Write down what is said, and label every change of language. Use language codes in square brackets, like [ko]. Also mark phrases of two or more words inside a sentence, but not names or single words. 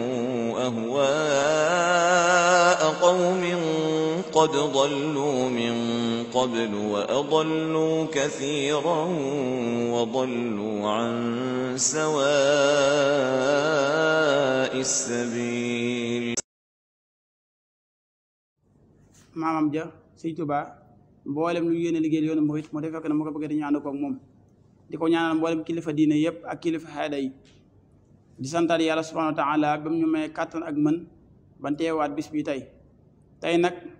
[ar] أهواء قوم قد ضلوا من قبل وأضلوا كثيرا وضلوا عن سواء السبيل. [wo] maamam ja Sëñ Tuubaa mboolem lu yéene liggéeyal yoonu murit moo def fekk na mu ko bëgg dañu ànd koog moom di ko ñaanal mboolem kilifa diine yëpp ak kilifa xaada yi di santaat yàlla [ar] سبحانه وتعالى [wo] ba mu ñu may kàttan ak mën ban teewaat bis bi tey nag